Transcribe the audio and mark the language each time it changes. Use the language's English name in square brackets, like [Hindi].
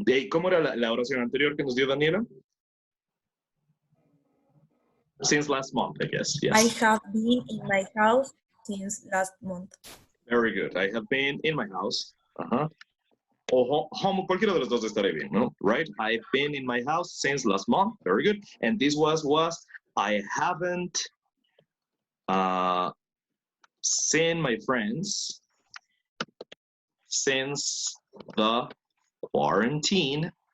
[Spanish] ¿Cómo era la oración anterior que nos dio Daniela? [English] Since last month, I guess, yes. I have been in my house since last month. Very good. I have been in my house. [Spanish] O home, cualquiera de los dos estaré bien, ¿no? [English] Right? I've been in my house since last month. Very good. And this was I haven't seen my friends since the quarantine.